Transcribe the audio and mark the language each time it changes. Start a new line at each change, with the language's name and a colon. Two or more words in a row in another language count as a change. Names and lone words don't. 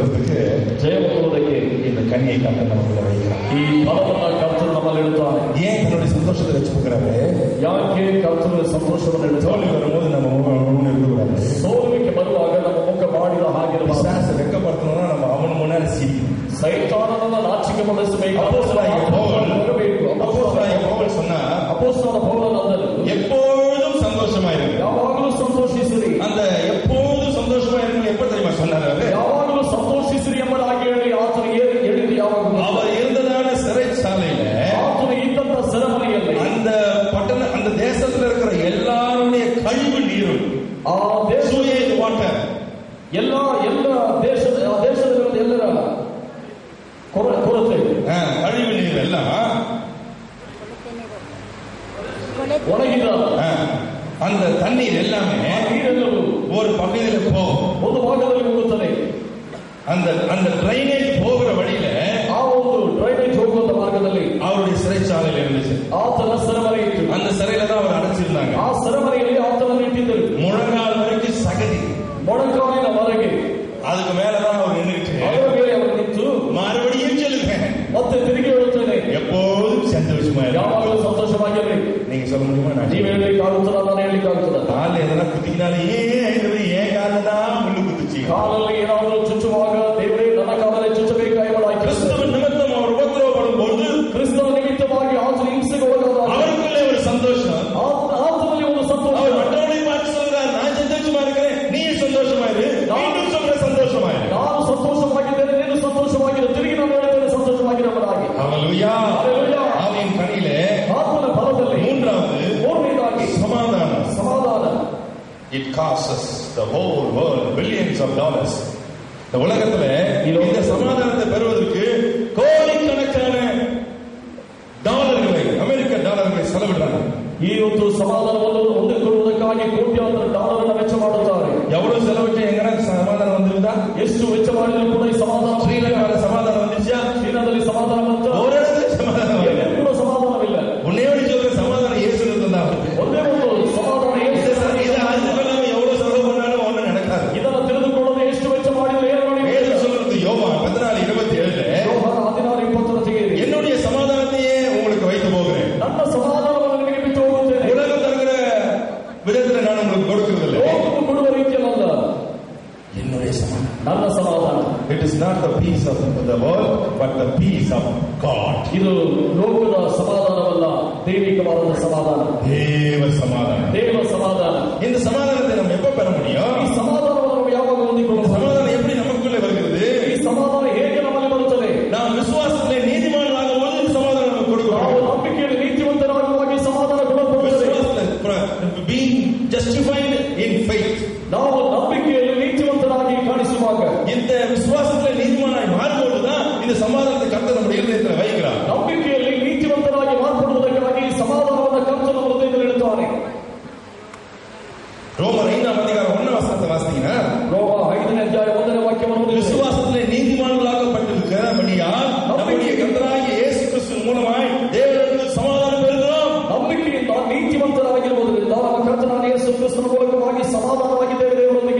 Kannada: ಕೊಡುವುದಕ್ಕೆ ಜಯಗೊಳ್ಳುವುದಕ್ಕೆ
Tamil: இந்த கனியை கர்த்தர் நமக்குள்ள வைக்கிறார்.
Kannada: ಈ ಫಲವನ್ನು ಕರ್ತನು ನಮ್ಮಲ್ಲಿ ಇಡುತ್ತಾನೆ.
Tamil: ஏன் தன்னுடைய சந்தோஷத்தை வச்சுக்கிறாரு?
Kannada: ಯಾಕೆ ಕರ್ತನು ಸಂತೋಷವನ್ನು ಇಡುತ್ತಾನೆ?
Tamil: தோல்வி வரும்போது நம்ம முகம் இருக்கக்கூடாது.
Kannada: ಸೋಲುವಿಕೆ ಬರುವಾಗ ನಮ್ಮ ಮುಖ ಮಾಡಿದ ಹಾಗೆ
Tamil: பிசாச வெட்கப்படுத்தணும்னா நம்ம அவன் முன்னாடி சிரிக்கணும்.
Kannada: ಸೈತಾನನನ್ನು ನಾಚಿಕೆ ಪಡಿಸಬೇಕು.
Tamil: அப்போஸ்தலனாகிய பவுல் சொன்னா,
Kannada: ಅಪೊಸ್ತಲನಾದ ಪೌಲನು ಅಂದನು,
Tamil: எப்பொழுதும் சந்தோஷமாயிருங்க.
Kannada: ಯಾವಾಗಲೂ ಸಂತೋಷಿಸಿರಿ.
Tamil: அந்த எப்பொழுதும் சந்தோஷமாயிருங்க எப்ப தெரியுமா சொன்னாரு?
Kannada: ಯಾವಾಗಲೂ ಸಂತೋಷಿಸಿರಿ ಎಂಬುದಾಗಿ ಹೇಳಿ ಆತನು ಹೇಳಿದ್ದು ಯಾವಾಗಲೂ.
Tamil: அவர் இருந்ததான சிறைச்சாலையில,
Kannada: ಆತನು ಇದ್ದಂತ ಸೆರೆಮನೆಯಲ್ಲಿ
Tamil: அந்த பட்டಣ அந்த தேசத்துல இருக்கிற எல்லாருடைய கழிவு நீரும்
Kannada: ಆ ದೇಶದ
Tamil: வாட்டர்
Kannada: ಎಲ್ಲ ದೇಶದ ಎಲ್ಲರ ಕೊರತೆ
Tamil: கழிவு நீர் எல்லாம்
Kannada: ಒಣಗಿದ
Tamil: அந்த தண்ணீர் எல்லாமே
Kannada: ನೀರೆಲ್ಲವೂ
Tamil: ஒரு பகுதியில் போகும்,
Kannada: ಒಂದು ಭಾಗದಲ್ಲಿ ಹೋಗುತ್ತದೆ.
Tamil: அந்த ட்ரைனேஜ் போகிற வழியில
Kannada: ಆ ಒಂದು ಡ್ರೈನೇಜ್ ಹೋಗುವಂತ ಮಾರ್ಗದಲ್ಲಿ
Tamil: அவருடைய சிறைச்சாலையில் இருந்துச்சு.
Kannada: ಆತನ ಸೆರೆಮನೆ ಇತ್ತು.
Tamil: அந்த சிறையில தான் அவர் அடைச்சிருந்தாங்க.
Kannada: ಆ ಸೆರೆಮನೆಯಲ್ಲಿ ಆತನನ್ನು ಇಟ್ಟಿದ್ದರು.
Tamil: முழங்கால் வரைக்கும் சகதி,
Kannada: ಮೊಣಕಾಲಿನ ಹೊರಗೆ.
Tamil: அதுக்கு மேலதான் அவர் நின்றுட்டு
Kannada: ಅದರ ಮೇಲೆ ಅವರು ನಿಂತು
Tamil: மறுபடியும் சொல்லுவேன்,
Kannada: ಮತ್ತೆ ತಿರುಗಿ ಹೇಳುತ್ತೇನೆ,
Tamil: எப்போதும் சந்தோஷமா
Kannada: ಯಾವಾಗಲೂ ಸಂತೋಷವಾಗಿರ್ರಿ.
Tamil: நீங்க சொல்ல முடியுமா?
Kannada: ನೀವು ಹೇಳಲಿಕ್ಕೆ ಆಗುತ್ತದ, ನಾನು ಹೇಳಲಿಕ್ಕೆ ಆಗುತ್ತದ?
Tamil: கால எதனா குத்தினாலே ஏன் காலதான் முள்ளு குத்துச்சு.
Kannada: ಕಾಲಲ್ಲಿ ಏನಾದರೂ ಚುಚ್ಚುವಾಗ ದೇವರೇ ನನ್ನ ಕಾಲಲ್ಲಿ ಚುಚ್ಚಬೇಕಾಗಿ
Tamil: கிறிஸ்துவ நிமித்தம் அவர் உபத்திரவப்படும் பொழுது
Kannada: ಕ್ರಿಸ್ತನ ನಿಮಿತ್ತವಾಗಿ ಆತನ ಹಿಂಸೆಗೆ ಒಳಗಾದ
Tamil: அவருக்குள்ளே ஒரு சந்தோஷம்,
Kannada: ಆತನಲ್ಲಿ ಒಂದು ಸಂತೋಷ.
Tamil: அவர் மற்றவர்களை பார்த்து சொல்றார், நான் சந்தோஷமா இருக்கிறேன், நீ சந்தோஷமா இரு. மீண்டும் சொல்ற சந்தோஷமா இரு.
Kannada: ನಾನು ಸಂತೋಷವಾಗಿದ್ದೇನೆ, ನೀನು ಸಂತೋಷವಾಗಿರು. ತಿರುಗಿ ನಾನು ಹೇಳುತ್ತೇನೆ, ಸಂತೋಷವಾಗಿರಬಾಗಿ.
Tamil: ஹல்லேலூயா. ஆவியின் கனியிலே
Kannada: ಆತ್ಮನ ಫಲದಲ್ಲಿ ಮೂರನೇದಾಗಿ ಸಮಾಧಾನ.
English: It costs the whole world billions of dollars.
Tamil: இந்த உலகத்துல இந்த சமாதானத்தை பெறுவதற்கு கோடிக்கணக்கான டாலர்களை, அமெரிக்க டாலர்களை செலவிடுறாங்க.
Kannada: ಈ ಒಂದು ಸಮಾಧಾನವನ್ನು ಹೊಂದಿಕೊಳ್ಳುವುದಕ್ಕಾಗಿ ಕೋಟ್ಯಾಂತರ ಡಾಲರ್ ವೆಚ್ಚ ಮಾಡುತ್ತಾರೆ.
Tamil: எவ்வளவு செலவிட்டு எங்கன்னா சமாதானம் வந்திருந்தா?
Kannada: ಎಷ್ಟು ವೆಚ್ಚ ಮಾಡಿದ್ರು ಕೂಡ ಈ ಸಮಾಧಾನ.
Tamil: ஸ்ரீலங்காவில் சமாதானம் வந்துச்சா?
Kannada: ಚೀನಾದಲ್ಲಿ ಸಮಾಧಾನ ಬಂತು.
Tamil: ஒரு இடத்துல சமாதானம்
Kannada: ಎಲ್ಲಿ ಕೂಡ ಸಮಾಧಾನವಿಲ್ಲ.
Tamil: உன்னையோடு சொல்ற சமாதானம் இயேசுல தான்.
Kannada: ಒಂದೇ ಒಂದು ಸಮಾಧಾನ ಯೇಸು.
Tamil: இதை அறிந்து கொள்ளாம எவ்வளவு செலவு பண்ணாலும் ஒண்ணு நடக்காது.
Kannada: ಇದನ್ನು ತಿಳಿದುಕೊಳ್ಳದೆ ಎಷ್ಟು ವೆಚ್ಚ ಮಾಡಿದ್ರು ಏನು ಮಾಡಿ
Tamil: சொல்றது யோவான் 14:27 என்னுடைய சமாதானத்தையே உங்களுக்கு வைத்து போகிறேன்.
Kannada: ನನ್ನ ಸಮಾಧಾನವನ್ನು ನಿಮಗೆ ಬಿಟ್ಟು ಹೋಗುತ್ತೇನೆ.
Tamil: உலகம் தருகிற விதத்துல நான் உங்களுக்கு கொடுக்கிறதில்லை.
Kannada: ಲೋಕವು ಕೊಡುವ ರೀತಿಯಲ್ಲ,
Tamil: என்னுடைய சமாதானம்,
Kannada: ನನ್ನ ಸಮಾಧಾನ.
English: It is not the peace of the world but the peace of God.
Kannada: ಇದು ಲೋಕದ ಸಮಾಧಾನವಲ್ಲ, ದೈವಿಕವಾದ ಸಮಾಧಾನ,
Tamil: தேவ சமாதானம்.
Kannada: ದೇವ ಸಮಾಧಾನ.
Tamil: இந்த சமாதானத்தை நம்ம எப்ப பெற முடியும்?
Kannada: ಈ ಸಮಾಧಾನವನ್ನು ನಾವು ಯಾವಾಗ ಹೊಂದಿಕೊಳ್ಳಬಹುದು?
Tamil: சமாதானம் எப்படி நமக்குள்ளே வருகிறது?
Kannada: ಈ ಸಮಾಧಾನ ಹೇಗೆ ನಮ್ಮಲ್ಲಿ ಬರುತ್ತದೆ?
Tamil: நாம் விசுவாசத்திலே நீதிமான்களாகும் போது இந்த சமாதானம் நமக்கு கொடுக்கப்படுகிறது.
Kannada: ನಾವು ನಂಬಿಕೆಯಲ್ಲಿ ನೀತಿವಂತರಾಗುವಾಗ ಈ ಸಮಾಧಾನ ಕೊಡಲ್ಪಡುತ್ತದೆ.
English: being justified in faith,
Kannada: ನಾವು ನಂಬಿಕೆಯಲ್ಲಿ ನೀತಿವಂತರಾಗಿ ಕಾಣಿಸುವಾಗ,
Tamil: இந்த விசுவாசத்திலே நீதிமானாய் மாறும்போதுதான் இந்த சமாதானத்தை கர்த்தர் நம்முடைய இதயத்தில் வைக்கிறார்.
Kannada: ನಂಬಿಕೆಯಲ್ಲಿ ನೀತಿವಂತರಾಗಿ ಮಾರ್ಪಡುವುದಕ್ಕಾಗಿ ಸಮಾಧಾನವನ್ನು ಕರ್ತನ ಹೃದಯದಲ್ಲಿ ಇಡುತ್ತಾನೆ.
Tamil: ரோமர் 5:1 வாசித்தீங்கன்னா,
Kannada: ರೋಮ 5:1
Tamil: விசுவாசத்திலே நீதிமான்களாக்கப்பட்டிருக்கிறபடியால் நம்முடைய கர்த்தராகிய இயேசு கிறிஸ்துவின் மூலமாய் தேவனிடத்தில் சமாதானம் பெறுகிறோம்.
Kannada: ನಂಬಿಕೆಯಿಂದ ನೀತಿವಂತರಾಗಿರುವುದರಿಂದ ನಮ್ಮ ಕರ್ತನಾದ ಯೇಸು ಕ್ರಿಸ್ತನ ಮೂಲಕವಾಗಿ ಸಮಾಧಾನವಾಗಿದ್ದೇವೆ ದೇವರೊಂದಿಗೆ.